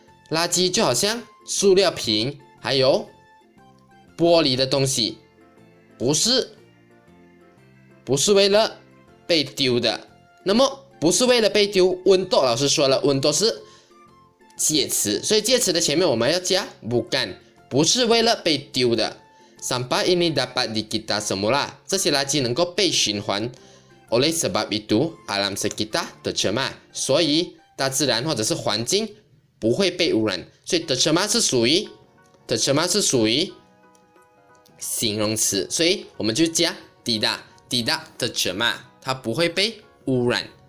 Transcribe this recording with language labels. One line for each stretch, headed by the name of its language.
Chinese: 垃圾就好像塑料瓶，还有玻璃的东西，不是为了被丢的。那么不是为了被丢，温度老师说了，温度是介词，所以介词的前面我们要加 bukan， 不是为了被丢的。
Malay: Sampah ini dapat dikita semula，
Chinese: 这些垃圾能够被循环。
Malay: Oleh sebab itu alam sekitar tercemar，
Chinese: 所以大自然或者是环境不会被污染。所以 tercemar 是属于形容词，所以我们就加
Malay: tidak tercemar，
Chinese: 它不会被污染。